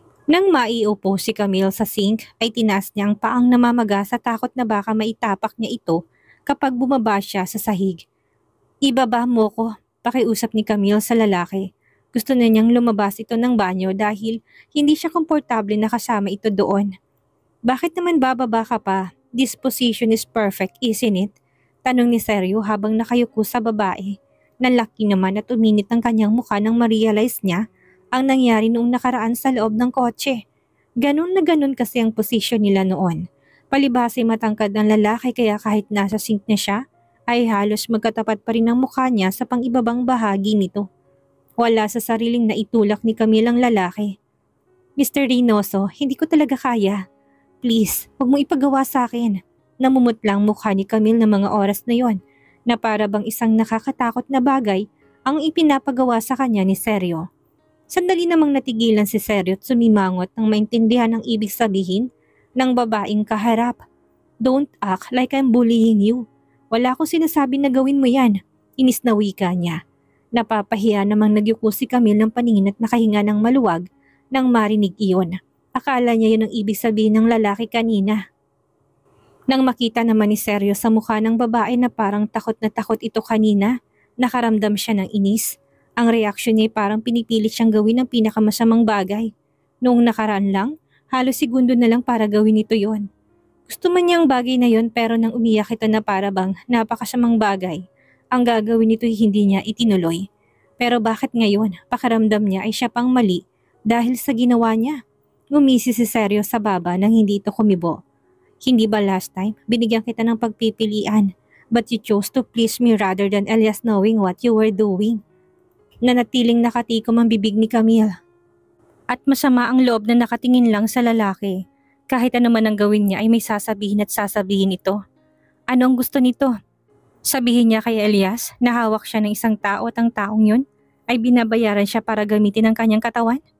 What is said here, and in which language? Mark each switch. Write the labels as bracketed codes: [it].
[tl] Nang maiupo si Camille sa sink ay tinaas niya ang paang namamaga sa takot na baka maitapak niya ito kapag bumaba siya sa sahig. Ibaba mo ko, pakiusap ni Camille sa lalaki. Gusto na niyang lumabas ito ng banyo dahil hindi siya komportable na kasama ito doon. Bakit naman bababa ka pa? [en] This position is perfect, isn't it? [tl] Tanong ni Seryo habang nakayuko sa babae. Nalaki naman at uminit ang kanyang mukha nang ma-realize niya ang nangyari noong nakaraan sa loob ng kotse. Ganun na ganun kasi ang posisyon nila noon. Palibhasa matangkad ng lalaki kaya kahit nasa sink na siya, ay halos magkatapat pa rin ang mukha niya sa pang-ibabang bahagi nito. Wala sa sariling naitulak ni Camille ang lalaki. Mr. Reynoso, hindi ko talaga kaya. Please, huwag mo ipagawa sa akin. Namumutlang mukha ni Camille ng mga oras na yon, na para bang isang nakakatakot na bagay ang ipinapagawa sa kanya ni Seryo. Sandali namang natigilan si Seryo at sumimangot nang maintindihan ang ibig sabihin ng babaeng kaharap. [en] Don't act like I'm bullying you. [tl] Wala akong sinasabi na gawin mo yan. Inis na wika niya. Napapahiya namang nagyuko si Camille ng paningin at nakahinga ng maluwag nang marinig iyon. Akala niya yun ang ibig sabihin ng lalaki kanina. Nang makita naman ni Seryo sa mukha ng babae na parang takot na takot ito kanina, nakaramdam siya ng inis. Ang reaksyon niya ay parang pinipilit siyang gawin ang pinakamasamang bagay. Noong nakaraan lang, halos segundo na lang para gawin ito yon. Gusto man niya ang bagay na yon pero nang umiyak ito na para bang napakasamang bagay, ang gagawin nito ay hindi niya itinuloy. Pero bakit ngayon, pakiramdam niya ay siya pang mali dahil sa ginawa niya? Ngumisi si Seryo sa baba nang hindi ito kumibo. Hindi ba [en] last time, [tl] binigyan kita ng pagpipilian, [en] but you chose to please me rather than Elias knowing what you were doing? [tl] Nanatiling nakatikom ang bibig ni Camille. At masama ang loob na nakatingin lang sa lalaki. Kahit ano man ang gawin niya ay may sasabihin at sasabihin ito. Ano ang gusto nito? Sabihin niya kay Elias na hawak siya ng isang tao at ang taong yun ay binabayaran siya para gamitin ang kanyang katawan?